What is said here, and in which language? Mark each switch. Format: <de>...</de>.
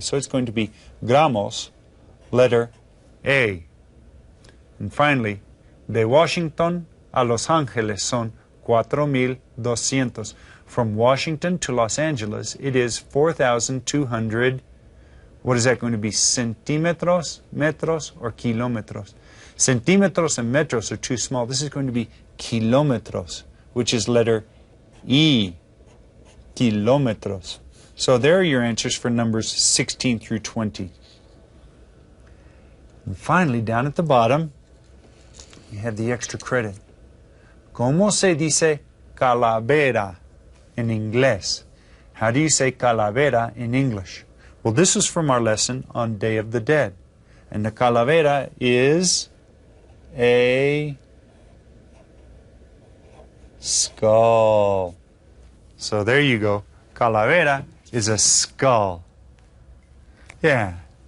<en>So it's going to be gramos, letter A.</en> <es>And finally, de Washington a Los Angeles son 4,200.</es> <en>From Washington to Los Angeles, it is 4,200. What is that going to be? Centímetros, metros, or kilómetros? Centímetros and metros are too small. This is going to be kilómetros, which is letter E. Kilómetros. So there are your answers for numbers 16 through 20. And finally, down at the bottom, you have the extra credit.</en> <es>¿Cómo se dice calavera in inglés?</es> <en>How do you say calavera in English? Well, this is from our lesson on Day of the Dead. And the calavera is a skull. So there you go. Calavera is a skull. Yeah.</en>